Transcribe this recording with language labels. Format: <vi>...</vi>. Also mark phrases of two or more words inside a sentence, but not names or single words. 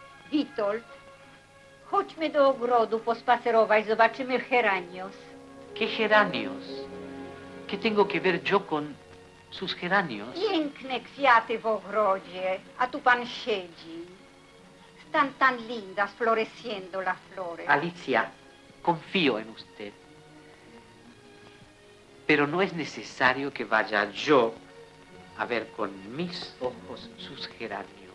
<pl>Witold, chodźmy do ogrodu pospacerować, zobaczymy geranios.</pl> <es>¿Qué geranios? ¿Qué tengo que ver yo con sus geranios?</es> <pl>Piękne kwiaty w ogrodzie, a tu pan siedzi.</pl> <es>Están tan lindas floreciendo las flores. Alicia, confío en usted. Pero no es necesario que vaya yo a ver con mis ojos sus geranios.</es>